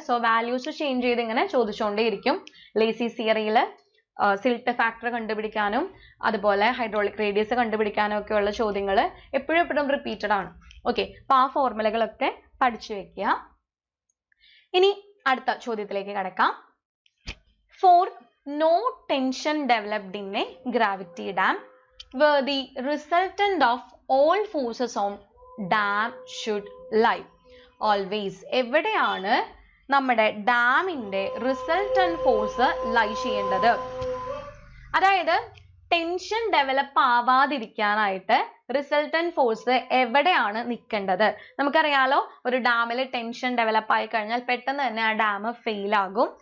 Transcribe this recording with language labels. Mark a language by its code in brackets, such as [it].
[ml] So values change ചെയ്ത് ഇങ്ങനെ ചോദിച്ചുകൊണ്ടേയിരിക്കും. ലേസീസ് തിയറിയിൽ സിൽട്ട് ഫാക്ടർ കണ്ടുപിടിക്കാനും അതുപോലെ ഹൈഡ്രോളിക് റേഡിയസ് കണ്ടുപിടിക്കാനും ഒക്കെയുള്ള ചോദ്യങ്ങൾ എപ്പോഴും റിപ്പീറ്റഡ് ആണ്. ഓക്കെ, അപ്പൊ ആ ഫോർമുലകളൊക്കെ പഠിച്ചു വെക്കുക. ഇനി അടുത്ത ചോദ്യത്തിലേക്ക് കടക്കാം. [en] For no tension developed in a gravity dam where the resultant of all forces on dam should lie. [ml] Always എവിടെയാണ് നമ്മുടെ ഡാമിന്റെ റിസൾട്ടന്റ് ഫോഴ്സ് ലൈ ചെയ്യേണ്ടത്? അതായത് ടെൻഷൻ ഡെവലപ്പ് ആവാതിരിക്കാനായിട്ട് റിസൾട്ടന്റ് ഫോഴ്സ് എവിടെയാണ് നിൽക്കേണ്ടത്? നമുക്കറിയാലോ, ഒരു ഡാമിൽ ടെൻഷൻ ഡെവലപ്പ് ആയി കഴിഞ്ഞാൽ പെട്ടെന്ന് തന്നെ ആ ഡാം ഫെയിൽ ആകും.